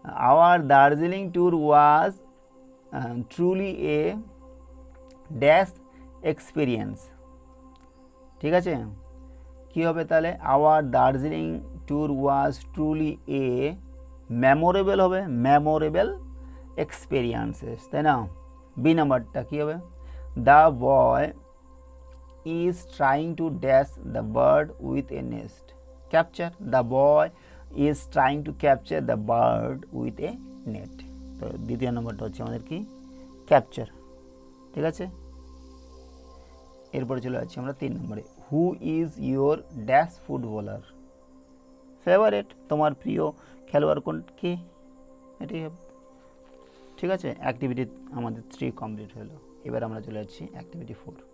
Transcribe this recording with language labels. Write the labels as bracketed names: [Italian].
[English] Our Darjeeling tour was truly a dash experience. [Bangla] ঠিক আছে, কী হবে তাহলে? [English] our Darjeeling tour was truly a memorable [Bangla] হবে, মেমোরেবল এক্সপিরিয়েন্সেস, তাই না? বি নাম্বারটা কী হবে? [English] The boy is trying to dash the bird with a nest. Capture, the boy is trying to capture the bird with a net. [Bangla] তো দ্বিতীয় নম্বরটা হচ্ছে আমাদের কি? ক্যাপচার। ঠিক আছে, এরপরে চলে যাচ্ছি আমরা 3 নম্বরে। [English] Who is your dash footballer? Favourite, [Bangla] তোমার প্রিয় খেলোয়াড় কোন কে? এটাই হবে। ঠিক আছে, অ্যাক্টিভিটি আমাদের 3 কমপ্লিট হলো। এবার আমরা চলে যাচ্ছি অ্যাক্টিভিটি 4।